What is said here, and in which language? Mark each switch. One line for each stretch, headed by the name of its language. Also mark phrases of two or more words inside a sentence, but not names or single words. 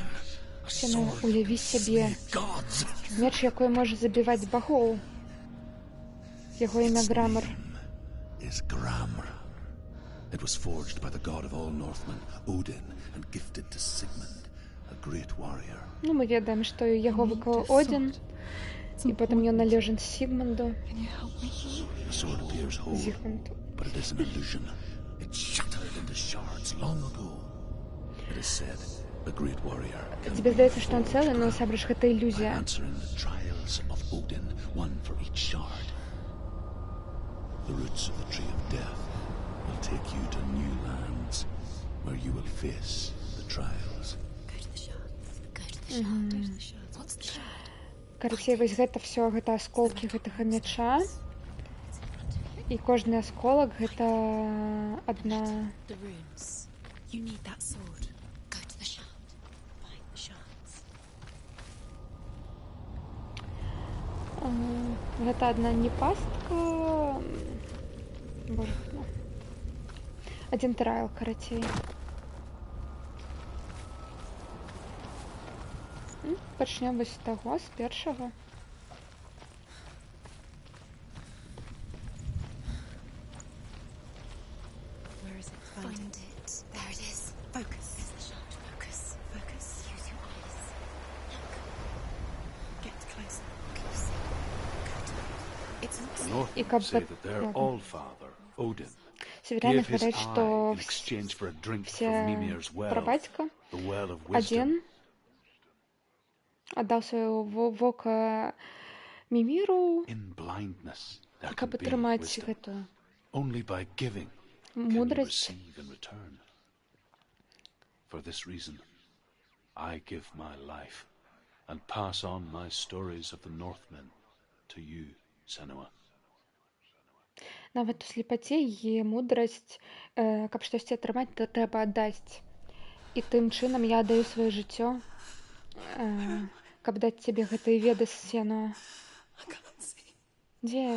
Belarusian: Сена, уяві сябе. Меч, якой можа забіваць багоў. Яго імя Грамар.
English: It was forged by the god of all Northmen, Odin, and gifted to Sigmund, a great warrior.
Belarusian: Ну, мы ведаем, што яго выкаў Один, і потым ён належын Сігмунду.
English: The sword appears whole,
Belarusian: Зігмунду.
English: but it is an illusion. It shattered into shards long ago. It is said a great warrior can
Belarusian: Тебе здаецца, што ён цэлы, но насамрэч гэта
English: by
Belarusian: ілюзія.
English: answering the trials of Odin, one for each shard. The roots of the tree of death will take you to new lands where you will face the trials. Go to the shards. Go to the shards. Go to the shards. What's the shard?
Belarusian: Карацей, вось гэта всё, гэта асколкі гэтага мяча. І кожны асколак гэта адна.
English: The runes. You need that sword. Go to the shard. Find the shards.
Belarusian: Гэта адна не пастка. Боже, ну. Адзін трайл, карацей. Пачнём вось з таго, з першага.
English: Where is it? Find it. There it is. Focus. There's the shard. Focus. Focus. Use your eyes. Look. Get closer. Closer. Go to it. It's not The safe. Northmen
Russian: И как
English: say
Russian: бы-
English: that their
Russian: ладно.
English: all-father, Odin,
Russian: Северяне
English: gave his
Russian: говорят,
English: eye
Russian: что
English: in exchange for a drink
Russian: все
English: from Mimir's well,
Belarusian: прабатька
English: the well of wisdom.
Russian: один отдал свое вока Мимиру,
English: In blindness, there can
Belarusian: каб
English: be
Belarusian: атрымаць
English: wisdom.
Belarusian: гэту
English: Only by giving can you
Belarusian: мудрасць.
English: receive in return. For this reason, I give my life and pass on my stories of the Northmen to you, Senua.
Belarusian: Нават у слепаце є мудрасць, каб штосьці атрымаць, то трэба аддаць. І тым чынам я аддаю сваё жыццё, каб даць цябе гэтыя веды з сена. Дзе?